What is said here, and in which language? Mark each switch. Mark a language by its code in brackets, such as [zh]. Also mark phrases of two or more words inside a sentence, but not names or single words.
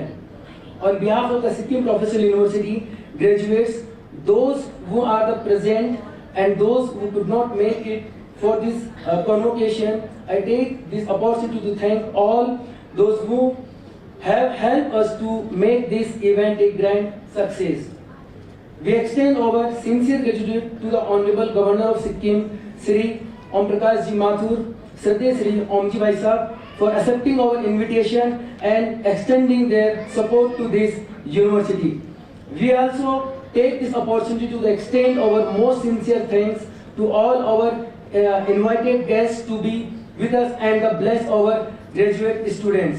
[en] On behalf of the Sikkim Professional University graduates, those who are the present and those who could not make it for this convocation, I take this opportunity to thank all those who have helped us to make this event a grand success. We extend our sincere gratitude to the Honorable Governor of Sikkim, Shri Om Prakash Ji Mathur, Shraddheya Shri Om Ji Bhai Sahab, for accepting our invitation and extending their support to this university. We also take this opportunity to extend our most sincere thanks to all our invited guests to be with us and bless our graduate students.